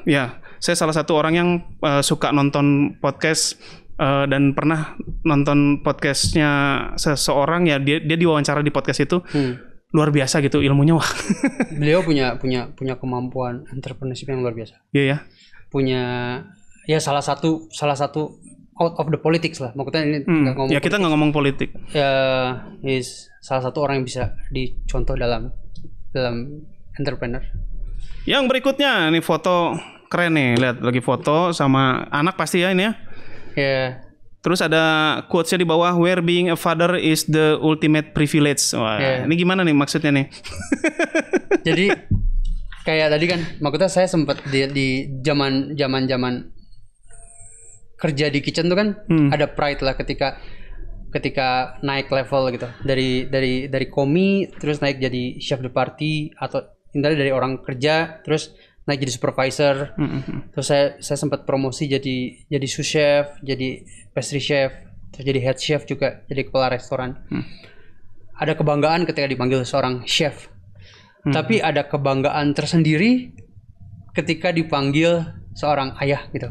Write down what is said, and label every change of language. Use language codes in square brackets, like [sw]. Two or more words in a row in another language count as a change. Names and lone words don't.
[id] Ya, saya salah satu orang yang suka nonton podcast dan pernah nonton podcastnya seseorang ya, dia diwawancara di podcast itu. Luar biasa gitu ilmunya. Wah. Beliau punya kemampuan entrepreneurship yang luar biasa. Iya ya. Punya ya salah satu [en] out of the politics [id] lah. Maksudnya ini ya kita nggak ngomong politik. Ya, salah satu orang yang bisa dicontoh dalam entrepreneur. Yang berikutnya nih foto keren nih, lihat lagi foto sama anak pasti ya ini ya. Yeah. Terus ada quotes-nya di bawah, [en] where being a father is the ultimate privilege. [id] Wah, ini gimana nih maksudnya nih? Jadi kayak tadi kan, maksudnya saya sempat di zaman kerja di kitchen tuh kan ada pride lah ketika naik level gitu. Dari komi terus naik jadi [fr] chef de partie, [id] atau dari orang kerja terus naik jadi supervisor. Terus saya sempat promosi jadi [fr] sous chef, [id] jadi [en] pastry chef, [id] terus jadi [en] head chef [id] juga, jadi kepala restoran. Ada kebanggaan ketika dipanggil seorang chef. Tapi ada kebanggaan tersendiri ketika dipanggil seorang ayah gitu.